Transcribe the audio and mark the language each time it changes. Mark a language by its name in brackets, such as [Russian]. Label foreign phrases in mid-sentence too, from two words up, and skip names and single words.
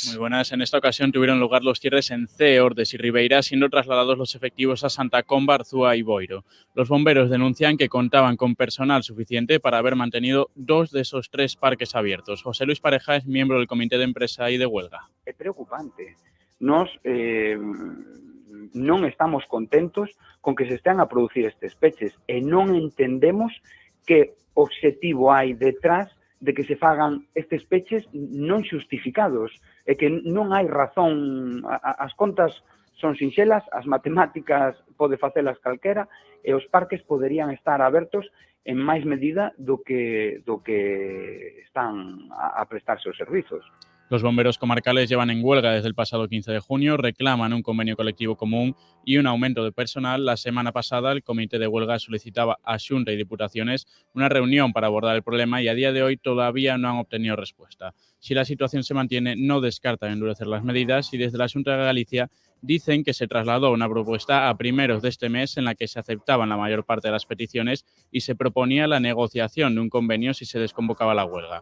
[Spanish] Muy buenas. En esta ocasión tuvieron lugar los cierres en Cee, Ordes y Ribeira, siendo trasladados los efectivos a Santa Comba, Arzúa y Boiro. Los bomberos denuncian que contaban con personal suficiente para haber mantenido 2 de esos 3 parques abiertos. José Luis Pareja es miembro del Comité de Empresa y de Huelga. [Galician] É preocupante. Nos non estamos contentos con que se estean a producir estes peches e non entendemos que obxectivo hai detrás de que se fagan estes peches non xustificados e que non hai razón. As contas son sinxelas, as matemáticas pode facelas calquera e os parques poderían estar abertos en máis medida do que están a prestarse os servizos. [Spanish] Los bomberos comarcales llevan en huelga desde el pasado 15 de junio, reclaman un convenio colectivo común y un aumento de personal. La semana pasada el comité de huelga solicitaba a Xunta y Diputaciones una reunión para abordar el problema y a día de hoy todavía no han obtenido respuesta. Si la situación se mantiene, no descartan endurecer las medidas y desde la Xunta de Galicia dicen que se trasladó una propuesta a primeros de este mes en la que se aceptaban la mayor parte de las peticiones y se proponía la negociación de un convenio si se desconvocaba la huelga.